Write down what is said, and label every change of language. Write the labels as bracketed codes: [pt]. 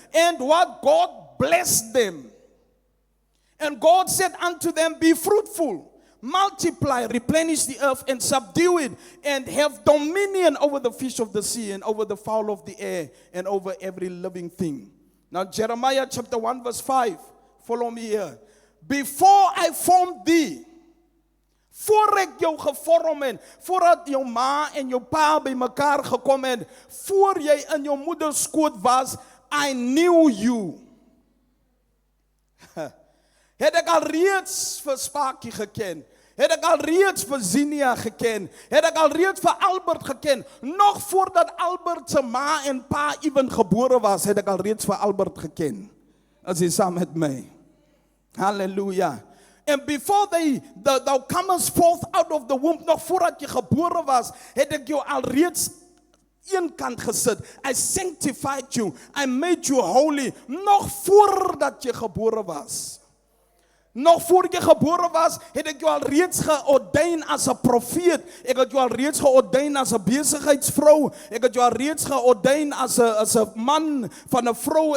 [en] And what God blessed them. And God said unto them, be fruitful, multiply, replenish the earth and subdue it, and have dominion over the fish of the sea and over the fowl of the air and over every living thing. Now Jeremiah chapter 1 verse 5. Follow me here. Before I formed thee, [af] voor ek jou gevorm het, voordat jou ma en jou pa by mekaar gekom het, voor jy in jou moeder skoot was, [en] I knew you. [af] Het ek al reeds vir Spakie geken, het ek al reeds vir Zinia geken, het ek al reeds vir Albert geken, nog voordat Albert se ma en pa even gebore was, het ek al reeds vir Albert geken. As jy saam met my. Hallelujah. [en] And before thou comest forth out of the womb, [af] nog voordat jy gebore was, het ek jou al reeds een kant gesit. [en] I sanctified you. I made you holy. [af] Nog voordat jy gebore was. Nog voor jy gebore was, het ek jou al reeds geordain as 'n profeet. Ek het jou al reeds geordain as 'n besigheidsvrou. Ek het jou al reeds geordain as 'n man van 'n vrou.